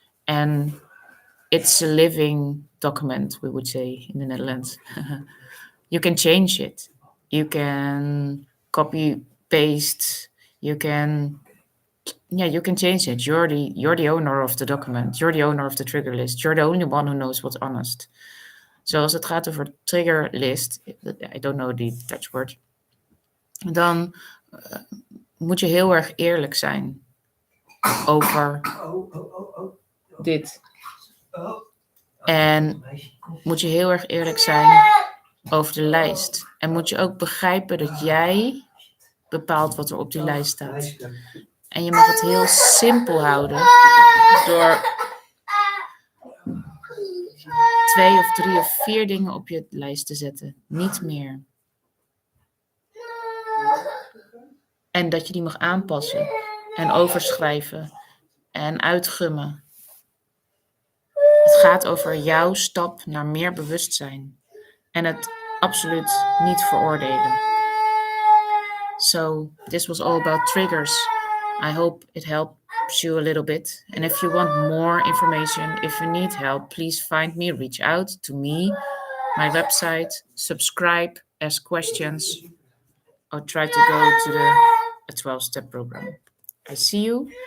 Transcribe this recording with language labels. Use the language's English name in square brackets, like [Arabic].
[English] And it's a living document, we would say in the Netherlands. You can change it. You can copy paste. You can you can change it. You're the owner of the document. You're the owner of the trigger list. You're the only one who knows what's honest. [Dutch] So als het gaat over trigger list, [English] I don't know the Dutch word. [Dutch] dan moet je heel erg eerlijk zijn over dit. En moet je heel erg eerlijk zijn over de lijst. En moet je ook begrijpen dat jij bepaalt wat er op die lijst staat. En je mag het heel simpel houden door 2 of 3 of 4 dingen op je lijst te zetten. Niet meer. En dat je die mag aanpassen en overschrijven en uitgummen. Het gaat over jouw stap naar meer bewustzijn. En het absoluut niet veroordelen. [English] So this was all about triggers. I hope it helps you a little bit. And if you want more information, if you need help, please find me, reach out to me, my website, subscribe, ask questions, or try to go to a 12-step program. I see you.